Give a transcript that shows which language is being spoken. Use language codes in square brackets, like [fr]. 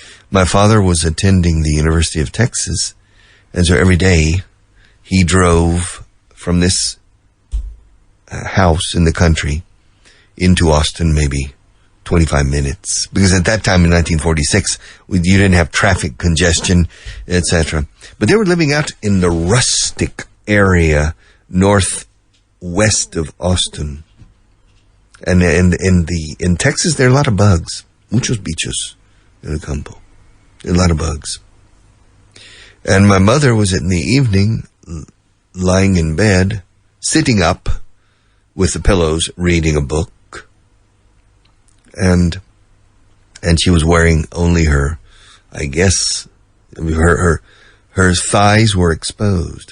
[en] My father was attending the University of Texas, and so every day he drove from this house in the country into Austin, maybe 25 minutes, because at that time in 1946, you didn't have traffic congestion, etc. But they were living out in the rustic area northwest of Austin. And in Texas, there are a lot of bugs. [es] Muchos bichos en el campo. [en] There are a lot of bugs. And my mother was in the evening lying in bed, sitting up with the pillows, reading a book. And she was wearing only her, I guess, her thighs were exposed.